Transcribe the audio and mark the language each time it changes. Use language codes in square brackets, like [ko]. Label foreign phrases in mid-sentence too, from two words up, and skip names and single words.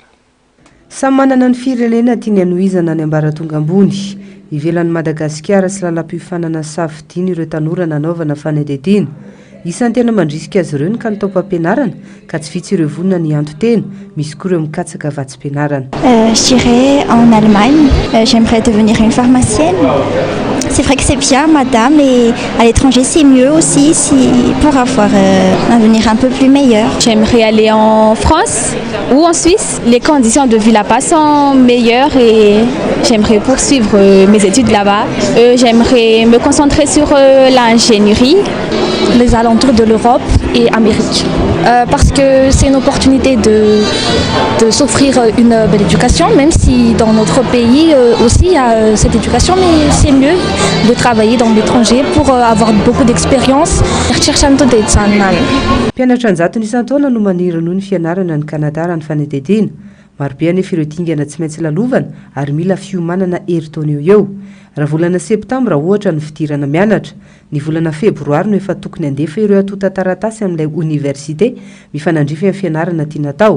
[mg] Samy manana ny firenena tiany anohizana ny ambaratonga ambony. Ivelan'ny Madagasikara sy lalam-pifanana safidiana ireo tanora nanaovana fanadihadiana. Isan'ny tena mandrisika azy ireo ny kalitao-pampianarana ka tsy vitsy ireo vonona ny anto-tena, misy koa ireo mikatsaka vatsim-pianarana. [fr] Je dirais en Allemagne, j'aimerais devenir une pharmacienne. C'est vrai que c'est bien, madame, et à l'étranger c'est mieux aussi pour avoir un avenir un peu plus meilleur. J'aimerais aller en France ou en Suisse. Les conditions de vie là-bas sont meilleures et j'aimerais poursuivre mes études là-bas. J'aimerais me concentrer sur l'ingénierie, les alentours de l'Europe et Amérique. Parce que c'est une opportunité de s'offrir une belle éducation, même si dans notre pays aussi il y a cette éducation, mais c'est mieux de travailler dans l'étranger pour avoir beaucoup d'expérience. [mg] Mpianatra anjato isan-taona no maniry noho ny fianarana ny Kanada raha ny fanadihadiana. Marobe anefa ireo dingana tsy maintsy lalovana ary mila fiomanana herintaona eo. Raha volana septambra ohatra ny fidirana mianatra, ny volana febroary no efa tokony andefa ireo atota taratasy amin'ilay université mifanandrify amin'ny fianarana tiana atao.